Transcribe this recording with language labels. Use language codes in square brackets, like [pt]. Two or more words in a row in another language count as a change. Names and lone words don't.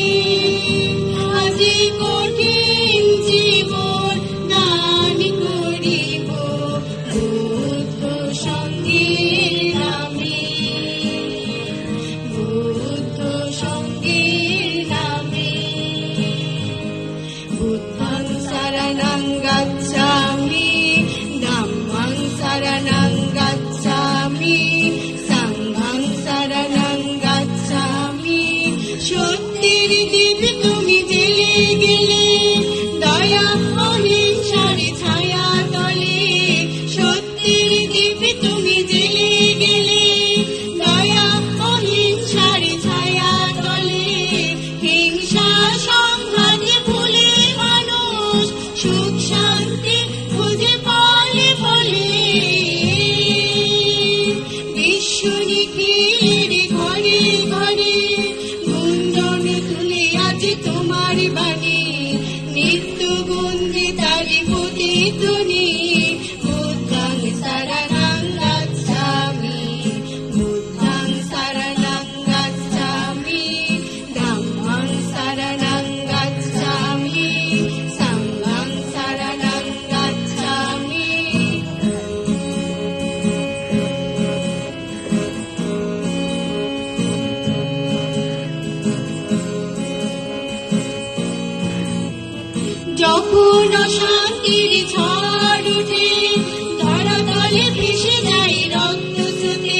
[bn] আজি কঠিন জীবন দান করিব বুদ্ধ সঙ্গের নামে। বুদ্ধ সঙ্গের নামে। [pi] বুদ্ধং শরণং গচ্ছামি, ধম্মং শরণং গচ্ছামি, সংঘং শরণং গচ্ছামি। [bn] সত্যের দীপ তুমি জেলে গেলে দয়া অহিংসার ছায়া তলে। সত্যের দীপ তুমি জেলে গেলে দয়া অহিংসার ছায়া তলে। হিংসা সংঘাত ভুলে মানুষ সুখ শান্তি খুঁজে পালে বলে। বিশ্ব নিখিলের ঘরে ঘরে গুঞ্জন তুলে আছে তোমার বাণী। নিত্য গুঞ্জে তারি প্রতিধ্বনি। [pi] বুদ্ধং শরণং গচ্ছামি, বুদ্ধং শরণং গচ্ছামি, ধম্মং শরণং গচ্ছামি, সংঘং শরণং গচ্ছামি। [bn] যখন অশান্তির ঝড় উঠে ধরাতলে ভেসে যায় রক্ত স্রোতে।